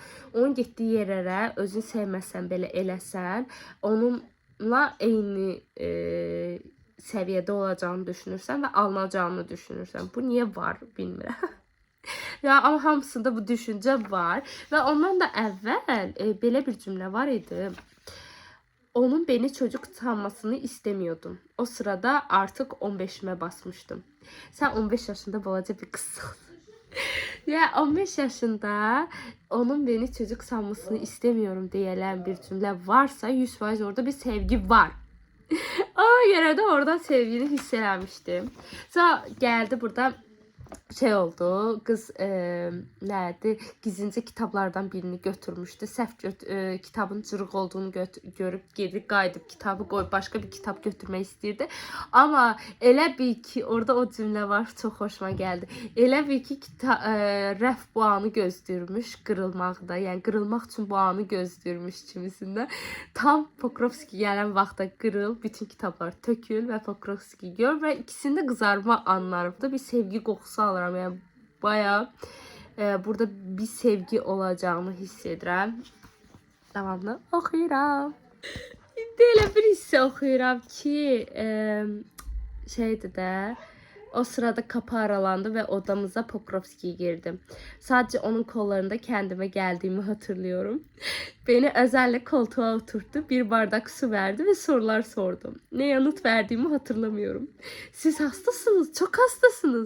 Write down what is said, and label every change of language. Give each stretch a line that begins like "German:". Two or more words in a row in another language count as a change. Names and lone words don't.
Azerbaijani: Onun getdiyi yerlərə özün sevməsən belə eləsən, onunla eyni səviyyədə olacağını düşünürsən və alınacağını düşünürsən. Bu niyə var, bilmirəm. Ya ama hamısında bu düşüncə var və ondan da əvvəl belə bir cümlə var idi.
Turkish: Onun beni çocuk sanmasını istemiyordum. O sırada artık 15'ime basmıştım. Sen 15 yaşında balaca bir kızsın.
Azerbaijani: Ya 15 yaşında
Turkish: onun beni çocuk sanmasını istemiyorum
Azerbaijani: deyilən bir cümlə varsa 100% orada bir sevgi var. Ona göre de oradan sevgini hiss eləmişdim.
Turkish: Sonra geldi burada şey oldu, kız nerede gizlice kitaplardan birini götürmüştü.
Azerbaijani: Səhv kitabın cırıq olduğunu görüp geri qayıdıb kitabı qoyub
Turkish: başka bir kitap
Azerbaijani: götürmək istəyirdi. Ama elə bil ki orada o cümlə var, çox xoşuma gəldi. Elə bil ki rəf bu anı gözləyirmiş qırılmaqda. Yəni qırılmaq üçün bu anı gözləyirmiş kimisində. Tam Pokrovski gələn vaxtda qırıl, bütün kitaplar tökül və Pokrovski gör və ikisində qızarma anlarında bir sevgi qoxusu alıram. Yəni bayağı burada bir sevgi olacağını hiss edirəm. Davamlı oxuyuram. İndi elə bir hissə oxuyuram ki, şeydir də,
Turkish: o sırada kapı aralandı ve odamıza Pokrovski girdi. Sadece onun kollarında kendime geldiğimi hatırlıyorum. Beni özenle koltuğa oturttu, bir bardak su verdi ve sorular sordum. Ne yanıt verdiğimi hatırlamıyorum. Siz hastasınız, çok hastasınız.